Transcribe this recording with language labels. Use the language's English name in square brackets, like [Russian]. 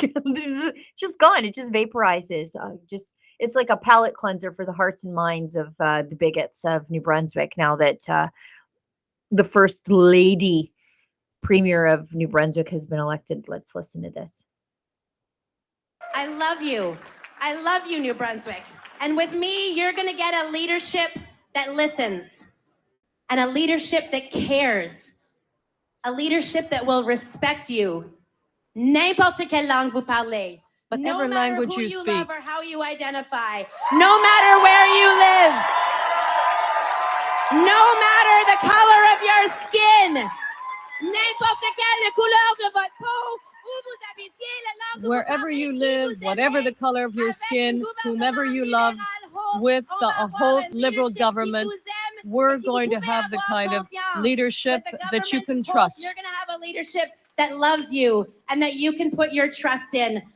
[English] It's just gone. It just vaporizes. It's like a palate cleanser for the hearts and minds of the bigots of New Brunswick now that the First Lady Premier of New Brunswick has been elected. Let's listen to this. I love you. I love you, New Brunswick. And with me, you're going to get a leadership that listens, and a leadership that cares, a leadership that will respect you. [French] N'importe quelle langue vous parlez. [English] Whatever language you speak. No matter who you love or how you identify. No matter where you live. No matter the color of your skin. [French] N'importe quelle couleur de votre peau. [English] Wherever you live, whatever the color of your skin, whomever you love, with a whole Liberal government, we're going to have the kind of leadership that you can trust. You're going to have a leadership that loves you and that you can put your trust in.